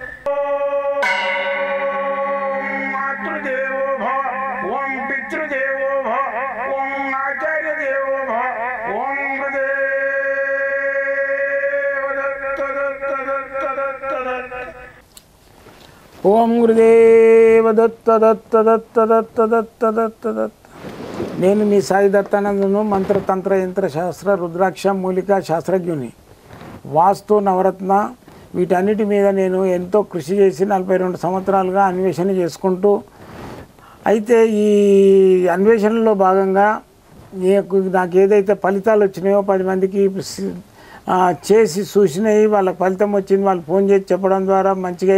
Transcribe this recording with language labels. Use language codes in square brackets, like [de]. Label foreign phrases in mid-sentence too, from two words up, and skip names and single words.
[sa] ओम मातृदेवो भव ओम पितृदेवो भव ओम आचार्य देवो भव ओम गुरुदेव दत्त दत्त दत्त दत्त दत्त ओम गुरुदेव दत्त दत्त दत्त दत्त दत्त दत्त दत्त [te] నేను మీ సాయి దత్తానందను మంత్ర తంత్ర యంత్ర శాస్త్ర రుద్రాక్ష మూలికా శాస్త్రజ్ఞుని వాస్తు నవరత్న వీటన్నిటి మీద నేను ఎంతో కృషి చేసి 42 సంవత్సరాలుగా అన్వేషణ చేసుకుంటూ అయితే ఈ అన్వేషణలో భాగంగా నాకు ఏదైతే ఫలితాలు వచ్చినాయో 10 మందికి చేసి చూసినాయి వాళ్ళకి ఫలితం వచ్చింది వాళ్ళు ఫోన్ చేసి చెప్పడం ద్వారా మంచిగా